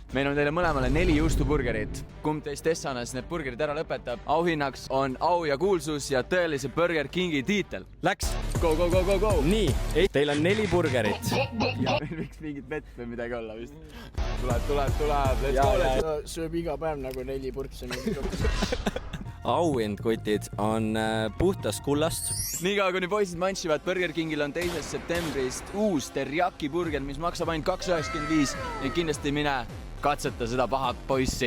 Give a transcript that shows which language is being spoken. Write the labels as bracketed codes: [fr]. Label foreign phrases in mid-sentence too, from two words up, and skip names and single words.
[et] Meil on teile mõlemale 4 juustuburgerit. Kumb teist Essanas need burgerid ära lõpetab? Auhinnaks on au ja kuulsus ja tõelise Burger Kingi tiitel. Läks! [en] Go, go, go, go, go! [et] Nii, teil on 4 burgerit. Ja meil võiks mingit vett või midagi olla vist. Tuleb, [en] let's go! [et] Sööb iga päev nagu 4 purksi. Auhind kutid on puhtast kullast. Niikaua kuni poisid manšivad, Burger Kingil on 2. septembrist uus teriyaki burger, mis maksab ainult 2,95 ja kindlasti mine katseta seda pahat poissi.